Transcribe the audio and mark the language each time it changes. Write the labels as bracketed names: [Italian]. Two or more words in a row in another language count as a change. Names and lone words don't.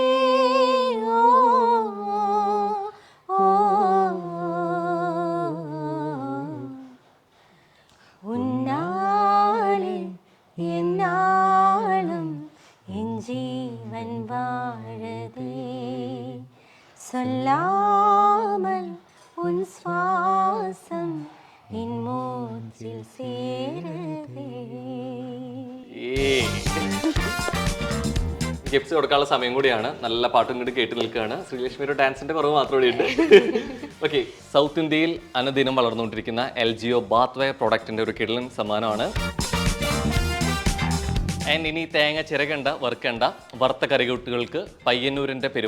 [Tamil] ஓ ஓ உன்னாலே என்னாலும் என் ஜீவன் வாழுதே, சொல்லாமல் உன் சுவாசம் என் மூச்சில் சேருதே. [Malayalam] ഗിഫ്റ്റ്സ് കൊടുക്കാനുള്ള സമയം കൂടിയാണ്. നല്ല പാട്ടും കൂടി കേട്ട് നിൽക്കുകയാണ്. ശ്രീലക്ഷ്മിയുടെ ഡാൻസിന്റെ കുറവ് മാത്രമേ ഉണ്ട്. ഓക്കെ, സൗത്ത് ഇന്ത്യയിൽ അനുദിനം വളർന്നുകൊണ്ടിരിക്കുന്ന LGO ബാത്ത്വെയർ പ്രോഡക്റ്റിന്റെ ഒരു കിടലൻ സമ്മാനമാണ്. ആൻഡ് ഇനി തേങ്ങ ചിരകണ്ട വറുക്കണ്ട വറുത്ത കറികൂട്ടുകൾക്ക് പയ്യന്നൂരിന്റെ പെരുമ.